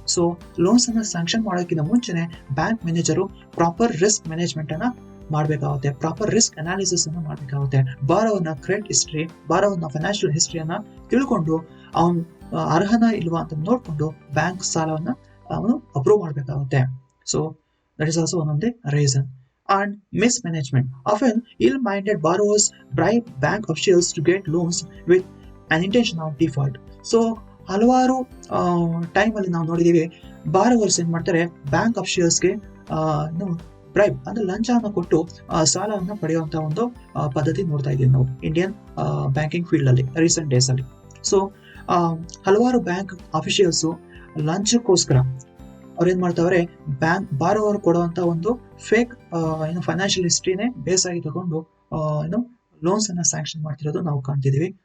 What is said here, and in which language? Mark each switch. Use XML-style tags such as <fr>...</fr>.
<kn>So loans ಅನ್ನ sanction ಮಾಡೋಕ್ಕಿಂತ ಮುಂಚೆನೆ bank manager proper risk management ಅನ್ನ ಮಾಡಬೇಕಾಗುತ್ತೆ, ಪ್ರಾಪರ್ ರಿಸ್ಕ್ ಅನಾಲಿಸಿಸ್ ಅನ್ನ ಮಾಡಬೇಕಾಗುತ್ತೆ. ಬಾರೋವರ್ನ ಕ್ರೆಡಿಟ್ ಹಿಸ್ಟ್ರಿ, ಬಾರೋವರ್ನ ಫೈನಾನ್ಷಿಯಲ್ ಹಿಸ್ಟ್ರಿಯನ್ನ ತಿಳ್ಕೊಂಡು ಅವನು ಅರ್ಹನ ಇಲ್ವಾ ಅಂತ ನೋಡ್ಕೊಂಡು ಬ್ಯಾಂಕ್ ಸಾಲವನ್ನ ಅವನು ಅಪ್ರೂವ್ ಮಾಡಬೇಕಾಗುತ್ತೆ.</kn> <en>So that is also one of the reason. And mismanagement. Often, ill-minded borrowers bribe bank officials to get loans with an intention of default.</en> <kn>So, ಹಲವಾರು ಟೈಮಲ್ಲಿ ನಾವು ನೋಡಿದ್ದೀವಿ, ಬಾರೋವರ್ಸ್ ಏನ್ ಮಾಡ್ತಾರೆ, ಬ್ಯಾಂಕ್ ಅಫಿಷಿಯಲ್ಸ್ಗೆ ಬ್ರೈಬ್ ಅಂದ್ರೆ ಲಂಚವನ್ನು ಕೊಟ್ಟು ಸಾಲವನ್ನು ಪಡೆಯುವಂತ ಒಂದು ಪದ್ಧತಿ ನೋಡ್ತಾ ಇದ್ದೀವಿ ನಾವು ಇಂಡಿಯನ್ ಬ್ಯಾಂಕಿಂಗ್ ಫೀಲ್ಡ್ ಅಲ್ಲಿ ರೀಸೆಂಟ್ ಡೇಸ್ ಅಲ್ಲಿ. ಸೊ ಹಲವಾರು ಬ್ಯಾಂಕ್ ಅಫಿಷಿಯಲ್ಸ್ ಲಂಚಕ್ಕೋಸ್ಕರ ಅವ್ರು ಏನ್ ಮಾಡ್ತಾವ್ರೆ, ಬ್ಯಾಂಕ್ ಬಾರೋವರ್ ಕೊಡುವಂತ ಒಂದು ಫೇಕ್ ಏನು ಫೈನಾನ್ಷಿಯಲ್ ಹಿಸ್ಟ್ರಿನೇ ಬೇಸ್ ಆಗಿ ತಗೊಂಡು ಏನು ಲೋನ್ಸ್ ಅನ್ನ ಸ್ಯಾಂಕ್ಷನ್ ಮಾಡ್ತಿರೋದು ನಾವು ಕಾಣ್ತಿದೀವಿ.</kn>